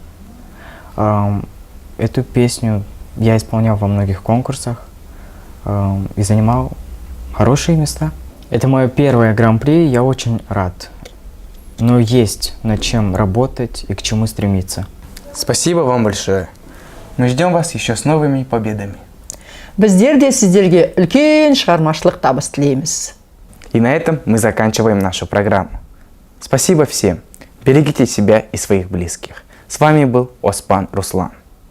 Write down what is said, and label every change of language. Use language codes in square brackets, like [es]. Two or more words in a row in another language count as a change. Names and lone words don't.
[ru] Эту песню я исполнял во многих конкурсах и занимал хорошие места. Это мое первое гран-при, я очень рад. Но есть над чем работать и к чему стремиться. Спасибо вам большое. Мы ждем вас еще с новыми победами. [kk] Біздер де сіздерге үлкен шығармашылық табыс тілейміз. [ru] И на этом мы заканчиваем нашу программу. Спасибо всем. Берегите себя и своих близких. С вами был Оспан Руслан.